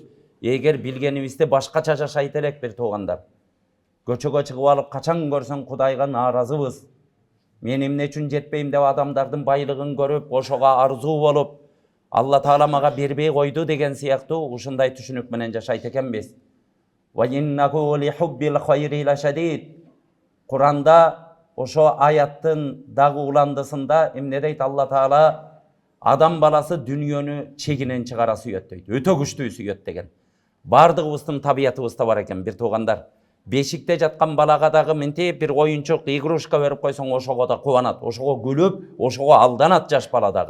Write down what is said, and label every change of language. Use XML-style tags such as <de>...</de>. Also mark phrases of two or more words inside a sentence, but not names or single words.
<ky>Эгер билгенибизде башкача жашайт элек бир туугандар. Көчөгө чыгып алып качан көрсөң Кудайга нааразыбыз. Мен эмне үчүн жетпейм деп адамдардын байлыгын көрүп, ошого арзуу болуп, Алла Таала мага бербей койду деген сыяктуу ушундай түшүнүк менен жашайт экенбиз.</ky> <ar>وإنه لحب الخير لشديد.</ar> <ky>Куранда ошо аяттын дагы уландысында эмне дейт Алла Таала? Адам баласы дүниөнү чегинен чыгара сүйөт дейт. Өтө күчтүү сүйөт деген. Бардыгыбыздын табиятыбызда бар экен бир туугандар. Бешикте жаткан балага дагы мынтип бир оюнчук, игрушка берип койсоң, ошого да кубанат, ошого күлүп, ошого алданат жаш бала дагы.</ky>